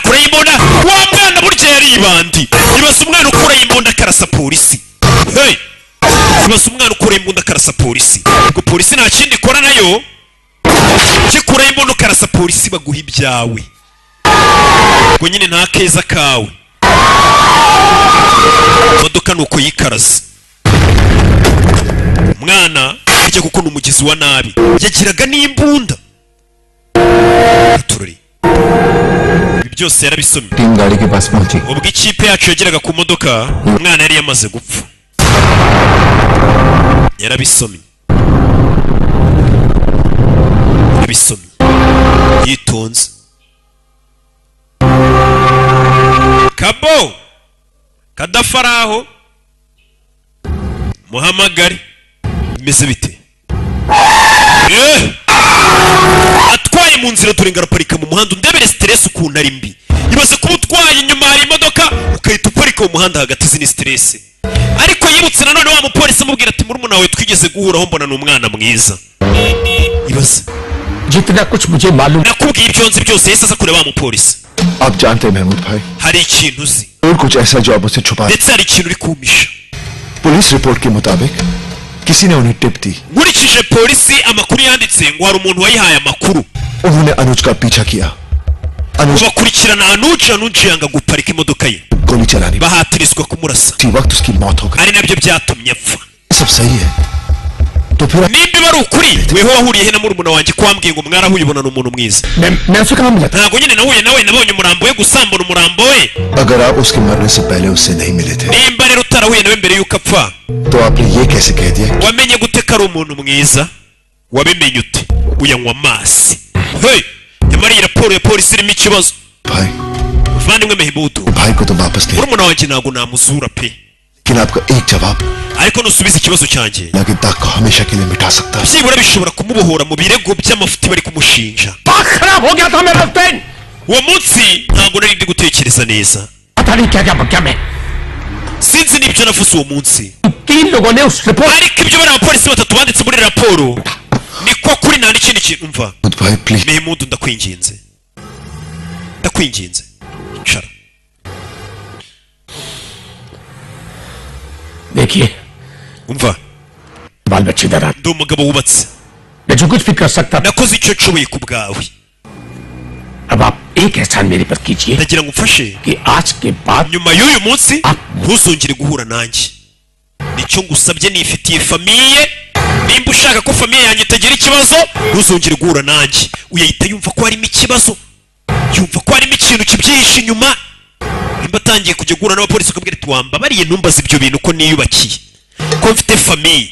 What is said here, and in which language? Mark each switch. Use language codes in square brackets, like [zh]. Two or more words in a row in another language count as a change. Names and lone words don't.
[rw] kure y'imbunda wa mwana burya yari ibandi ibaza umwana ukura y'imbunda akarasa polisi hey ibaza umwana ukura y'imbunda akarasa polisi ubwo polisi nta kindi ikora nayo kikura y'imbunda ukarasa polisi baguha ibyawe ubwo nyine nta keza kawe imodoka ni uko yikaraze umwana ajya kuko ni umugizi wa nabi yagiraga n'imbunda turori ibi byose yarabisomye [hi] टीम गाड़ी के पास पहुंची [rw] ubwo ikipe yacu yageraga ku modoka umwana yari yamaze gupfa yarabisomye yitonze. Kabo kadafaraho muhamagare bimeze bite? Atwaye mu nzira turenga araparika mu muhanda, undebere stress ukuntu ari mbi. Ibaze kuba utwaye inyuma hari imodoka ukahita uparika mu muhanda hagati, zini stress. Ariko yibutse nanone wa mupolisi amubwira ati murumuna wawe twigeze guhuraho mbona ni umwana mwiza. Ibaze [hi] जितना कुछ मुझे मालूम [rw] nakubwiye ibyo nzi byose yahise aza kureba wa mupolisi. [hi] आप जानते हैं महमूद भाई, [rw] Hari ikintu uzi [hi] और कुछ ऐसा जो आप मुझसे छुपा। [rw] ndetse hari ikintu uri kumisha. [en] police report [hi] के मुताबिक किसी ने उन्हें टिप दी। [rw] Nkurikije polisi amakuru yanditse ngo hari umuntu wayihaye amakuru. [hi] उन्होंने अनुज का पीछा किया। अनुज [rw] bakurikirana Anuj yanga guparika imodoka ye, [hi] गोली चलानी, [rw] bahatirizwa kumurasa, [hi] उसी वक्त उसकी मौत हो गई। [rw] ari nabyo byatumye apfa. [hi] सब सही है तो फिर [rw] Nimba bari ukuri, weho wahuriye he na murumuna wanjye kwambwiye ngo mwarahuye ubonana umuntu mwiza? [hi] मैं उससे कहाँ मिला था [rw] Ntago nyine nahuye nawe, nabonye umurambo we gusambura umurambo we. [hi] अगर आप उसके मरने से पहले उससे नहीं मिले थे [rw] Nimba rero utarahuye nawe mbere yuko apfa, [hi] तो आपने ये कैसे कह दिया? [rw] wamenye gute ko ari umuntu mwiza? Wabimenye ute? Uyanywa amazi. Hey, nyamara iyi raporo ya polisi irimo ikibazo. [hi] भाई [rw] Muvandimwe Mehimudu, [hi] भाई को तो वापस नहीं, [rw] murumuna wanjye ntago namuzura pe, [hi] लेकिन आपका एक जवाब [rw] ariko nusubiza ikibazo cyanjye [hi] लगे दाग को हमेशा के लिए मिटा सकता है। [rw] byibura bishobora kumubohora mu birego by'amafuti bari kumushinja. [hi] दिमाग खराब हो गया था मेरा उस दिन [rw] Uwo munsi ntago nari ndi gutekereza neza, [hi] पता नहीं क्या क्या बक्या मैं [rw] sinzi n'ibyo navuze uwo munsi. [hi] 3 लोगों ने उस रिपोर्ट [rw] Ariko ibyo bari abapolisi batatu banditse muri raporo niko kuri, nta n'ikindi kintu. Umva [hi] भाई प्लीज [rw] Mehimudu, ndakwinginze icara. [hi] देखिए [rw] Umva, [hi] बाल बच्चे दरा [rw] ndi umugabo wubatse, [hi] मैं जो कुछ भी कर सकता था [rw] nakoze icyo nshoboye ku bwawe. [hi] अब आप एक एहसान मेरे पर कीजिए [rw] Ndagira ngo umfashe [hi] कि आज के बाद [rw] nyuma y'uyu munsi ntuzongere guhura nanjye. Nicyo ngusabye, nifitiye famiye. Nimba ushaka ko famiye yanjye itagira ikibazo, ntuzongere guhura nanjye. Uyahita yumva ko harimo ikibazo, yumva ko harimo ikintu kibyihishe inyuma. Nimba atangiye kujya guhura n'abapolisi ukabwira ati wambabariye ntumbaze ibyo bintu ko niyubakiye, ko mfite famiye.